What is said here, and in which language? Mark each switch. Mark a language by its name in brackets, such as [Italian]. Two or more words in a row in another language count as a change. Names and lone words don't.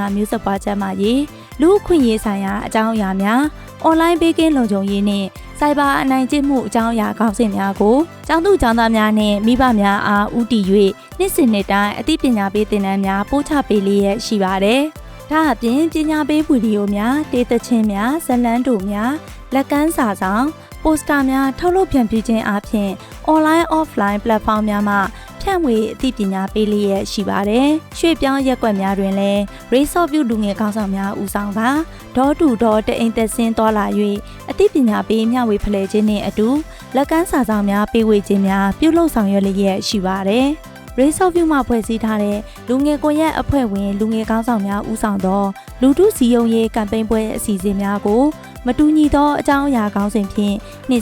[Burmese] မျိုးဆက်ပွားကျန်းမာရေးလူအခွင့်အရေးဆိုင်ရာအကြောင်းအရာများအွန်လိုင်းဘေးကင်းလုံခြုံရေးနှင့်စိုက်ဘာအနိုင်ကျင့်မှုအကြောင်းအရာခေါင်းစဉ်များကိုကျောင်းသူကျောင်းသားများနှင့်မိဘများအားဦးတည်၍နှစ်စဉ်နှစ်တိုင်းအသိပညာပေးသင်တန်းများပို့ချပေးလျက်ရှိပါတယ်။ဒါအပြင်ပညာပေးဗီဒီယိုများဒေသချင်းများဇလန်းတိုများလက်ကမ်းစာဆောင်ပိုစတာများ ထုတ်လုပ်ဖြန့်ဖြူးခြင်းအပြင် [English] online offline platform [Burmese] များမှဖြန့်ဝေအသိပညာပေးလျက်ရှိပါတယ်။ရွှေပြောင်းရက်ကွက်များတွင်လည်း Race of You လူငယ်ကောင်းဆောင်များဦးဆောင်ကဒေါ်တူဒေါ်တအိမ်သက်ဆင်းသွားလာ၍အသိပညာပေးမျှဝေဖလှယ်ခြင်းနှင့်အတူလက်ကမ်းစာဆောင်များပေးဝေခြင်းများပြုလုပ် ဆောင်ရွက်လျက်ရှိပါတယ်။ Race of You မှဖွဲ့စည်းထားတဲ့လူငယ်ကွန်ရက်အဖွဲ့ဝင်လူငယ်ကောင်းဆောင်များဦးဆောင်သောလူထုစည်းရုံးရေးကမ်ပိန်းပွဲအစီအစဉ်များကိုမတူညီသောအကြောင်းအရာခေါင်းစဉ်ဖြင့်နှစ်